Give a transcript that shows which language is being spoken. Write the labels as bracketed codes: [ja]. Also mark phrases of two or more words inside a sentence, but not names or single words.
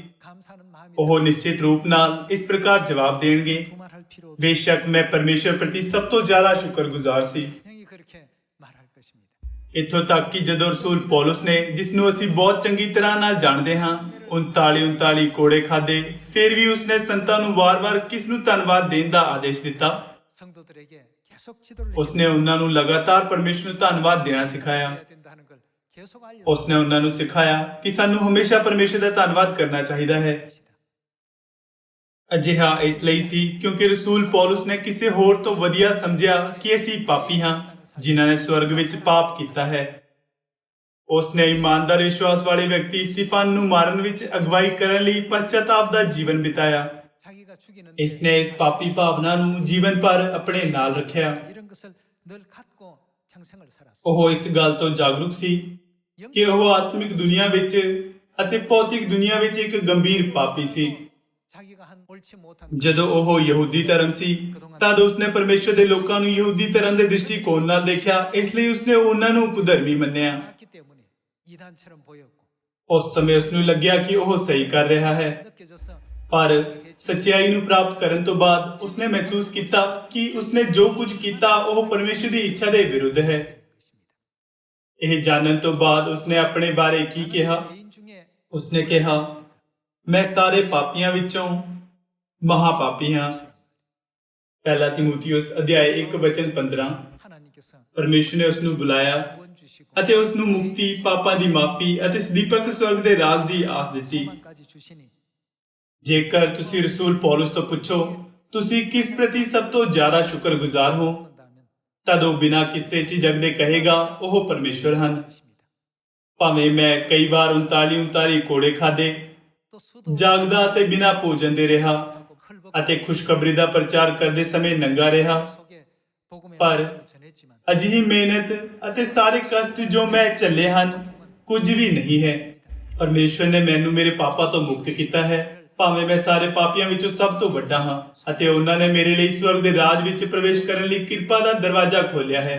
[pa] ਉਹ ਨਿਸ਼ਚਿਤ ਰੂਪ ਨਾਲ ਇਸ ਪ੍ਰਕਾਰ ਜਵਾਬ ਦੇਣਗੇ, ਬੇਸ਼ੱਕ ਮੈਂ ਪਰਮੇਸ਼ਰ ਪ੍ਰਤੀ ਸਭ ਤੋਂ ਜ਼ਿਆਦਾ ਸ਼ੁਕਰਗੁਜ਼ਾਰ ਸੀ। ਇੱਥੋਂ ਤੱਕ ਕਿ ਜਦੋਂ ਰਸੂਲ ਪੌਲਸ ਨੇ, ਜਿਸ ਨੂੰ ਅਸੀਂ ਬਹੁਤ ਚੰਗੀ ਤਰ੍ਹਾਂ ਨਾਲ ਜਾਣਦੇ ਹਾਂ, 39 ਕੋੜੇ ਖਾਦੇ, ਫਿਰ ਵੀ ਉਸਨੇ ਸੰਤਾਂ ਨੂੰ ਵਾਰ-ਵਾਰ ਕਿਸ ਨੂੰ ਧੰਨਵਾਦ ਦੇਣ ਦਾ ਆਦੇਸ਼ ਦਿੱਤਾ। [ko] 성도들에게 계속 지도를 [pa] ਉਸਨੇ ਉਹਨਾਂ ਨੂੰ ਲਗਾਤਾਰ ਪਰਮੇਸ਼ਰ ਨੂੰ ਧੰਨਵਾਦ ਦੇਣਾ ਸਿਖਾਇਆ। [ko] 해야 된다는 걸 계속 알려 [pa] ਉਸਨੇ ਉਹਨਾਂ ਨੂੰ ਸਿਖਾਇਆ ਕਿ ਸਾਨੂੰ ਹਮੇਸ਼ਾ ਪਰਮੇਸ਼ਰ ਦਾ ਧੰਨਵਾਦ ਕਰਨਾ ਚਾਹੀਦਾ ਹੈ। ਅਜਿਹਾ ਇਸ ਲਈ ਸੀ ਕਿਉਂਕਿ ਰਸੂਲ ਪੌਲਸ ਨੇ ਕਿਸੇ ਹੋਰ ਤੋਂ ਵਧੀਆ ਸਮਝਿਆ ਕਿ ਅਸੀਂ ਪਾਪੀ ਹਾਂ ਜਿਨ੍ਹਾਂ ਨੇ ਸਵਰਗ ਵਿੱਚ ਪਾਪ ਕੀਤਾ ਹੈ। ਉਸਨੇ ਇਮਾਨਦਾਰ ਵਿਸ਼ਵਾਸ ਵਾਲੇ ਵਿਅਕਤੀ ਸਤੀਫਨ ਨੂੰ ਮਾਰਨ ਵਿੱਚ ਅਗਵਾਈ ਕਰਨ ਲਈ ਪਛਤਾਪ ਦਾ ਜੀਵਨ ਬਿਤਾਇਆ। [ko] 자기가 죽이는 [pa] ਇਸਨੇ ਇਸ ਪਾਪੀ ਭਾਵਨਾ ਨੂੰ ਜੀਵਨ ਭਰ ਆਪਣੇ ਨਾਲ ਰੱਖਿਆ। [ko] 이런 것을 늘 갖고 평생을 살았어. [pa] ਉਹ ਇਸ ਗੱਲ ਤੋਂ ਜਾਗਰੂਕ ਸੀ ਕਿ ਉਹ ਆਤਮਿਕ ਦੁਨੀਆ ਵਿੱਚ ਅਤੇ ਭੌਤਿਕ ਦੁਨੀਆ ਵਿੱਚ ਇੱਕ ਗੰਭੀਰ ਪਾਪੀ ਸੀ। [ko] 자기가 한 옳지 못한 [pa] ਜਦੋਂ ਉਹ ਯਹੂਦੀ ਧਰਮ ਸੀ ਤਦ ਉਸਨੇ ਪਰਮੇਸ਼ਰ ਦੇ ਲੋਕਾਂ ਨੂੰ ਯਹੂਦੀ ਧਰਮ ਦੇ ਦ੍ਰਿਸ਼ਟੀਕੋਣ ਨਾਲ ਦੇਖਿਆ, ਇਸ ਲਈ ਉਸਨੇ ਉਹਨਾਂ ਨੂੰ ਕੁਧਰਮੀ ਮੰਨਿਆ। [ko] 기 때문에 이단처럼 보였고 [pa] ਉਸ ਸਮੇਂ ਉਸਨੂੰ ਲੱਗਿਆ ਕਿ ਉਹ ਸਹੀ ਕਰ ਰਿਹਾ ਹੈ, [ko] 느껴져서 [pa] ਪਰ ਸੱਚਾਈ ਨੂੰ ਪ੍ਰਾਪਤ ਕਰਨ ਤੋਂ ਬਾਅਦ ਉਸਨੇ ਮਹਿਸੂਸ ਕੀਤਾ ਕਿ ਉਸਨੇ ਜੋ ਕੁਝ ਕੀਤਾ ਉਹ ਪਰਮੇਸ਼ਰ ਦੀ ਇੱਛਾ ਦੇ ਵਿਰੁੱਧ ਹੈ। ਇਹ ਜਾਣਨ ਤੋਂ ਬਾਅਦ ਉਸਨੇ ਆਪਣੇ ਬਾਰੇ ਕੀ ਕਿਹਾ? [ko] 개인 중에 [pa] ਉਸਨੇ ਕਿਹਾ, ਮੈਂ ਸਾਰੇ ਪਾਪੀਆਂ ਵਿੱਚੋਂ ਮਹਾਪਾਪੀ ਹਾਂ। ਪਹਿਲਾ ਤਿਮੋਥੀਉਸ ਅਧਿਆਇ 1:15। [ko] 하나님께서 [pa] ਪਰਮੇਸ਼ਰ ਨੇ ਉਸ ਨੂੰ ਬੁਲਾਇਆ [ko] 구원 주시고 [pa] ਅਤੇ ਉਸ ਨੂੰ ਮੁਕਤੀ, ਪਾਪਾਂ ਦੀ ਮਾਫੀ ਅਤੇ ਸਦੀਪਕ ਸਵਰਗ ਦੇ ਰਾਜ ਦੀ ਆਸ ਦਿੱਤੀ। [ko] 소망까지 주시니 [pa] ਜੇਕਰ ਤੁਸੀਂ ਰਸੂਲ ਪੌਲਸ ਤੋਂ ਪੁੱਛੋ ਤੁਸੀਂ ਕਿਸ ਪ੍ਰਤੀ ਸਭ ਤੋਂ ਜ਼ਿਆਦਾ ਸ਼ੁਕਰਗੁਜ਼ਾਰ ਹੋ, [ko] 한다면 [pa] ਤਦ ਉਹ ਬਿਨਾਂ ਕਿਸੇ ਝਿਜਕ ਦੇ ਕਹੇਗਾ ਉਹ ਪਰਮੇਸ਼ਵਰ ਹਨ। [ko] 것입니다. [pa] ਭਾਵੇਂ ਮੈਂ ਕਈ ਵਾਰ 39 ਕੋੜੇ ਖਾਦੇ, [ko] 또 수도 [pa] ਜਾਗਦਾ ਅਤੇ ਬਿਨਾਂ ਭੋਜਨ ਦੇ ਰਿਹਾ [ko] 하고 헐벗고 [pa] ਅਤੇ ਖੁਸ਼ਖਬਰੀ ਦਾ ਪ੍ਰਚਾਰ ਕਰਦੇ ਸਮੇਂ ਨੰਗਾ ਰਿਹਾ, [ko] 속에 복음의 [pa] ਪਰ [ko] 말씀을 전했지만 [pa] ਅਜਿਹੀ ਮਿਹਨਤ ਅਤੇ ਸਾਰੇ ਕਸ਼ਟ ਜੋ ਮੈਂ ਝੱਲੇ ਹਨ ਕੁਝ ਵੀ ਨਹੀਂ ਹੈ। ਪਰਮੇਸ਼ਵਰ ਨੇ ਮੈਨੂੰ ਮੇਰੇ ਪਾਪਾਂ ਤੋਂ ਮੁਕਤ ਕੀਤਾ ਹੈ, ਭਾਵੇਂ ਮੈਂ ਸਾਰੇ ਪਾਪੀਆਂ ਵਿੱਚੋਂ ਸਭ ਤੋਂ ਵੱਡਾ ਹਾਂ, ਅਤੇ ਉਹਨਾਂ ਨੇ ਮੇਰੇ ਲਈ ਸਵਰਗ ਦੇ ਰਾਜ ਵਿੱਚ ਪ੍ਰਵੇਸ਼ ਕਰਨ ਲਈ ਕਿਰਪਾ ਦਾ ਦਰਵਾਜ਼ਾ ਖੋਲ੍ਹਿਆ ਹੈ।